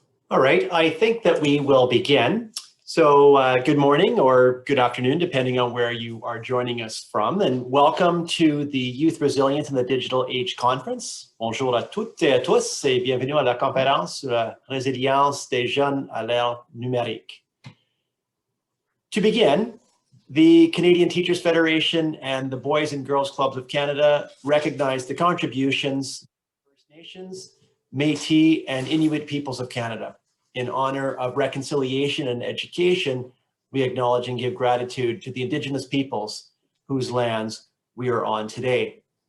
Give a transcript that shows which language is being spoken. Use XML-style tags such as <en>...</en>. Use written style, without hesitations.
<en>All right, I think that we will begin. So good morning or good afternoon, depending on where you are joining us from, and welcome to the Youth Resilience in the Digital Age Conference.</en> <fr>Bonjour à toutes et à tous et bienvenue à la conférence sur la résilience des jeunes à l'ère numérique.</fr> <en>To begin, the Canadian Teachers Federation and the Boys and Girls Clubs of Canada recognize the contributions of First Nations, Métis, and Inuit peoples of Canada. In honor of reconciliation and education, we acknowledge and give gratitude to the Indigenous peoples whose lands we are on today.</en>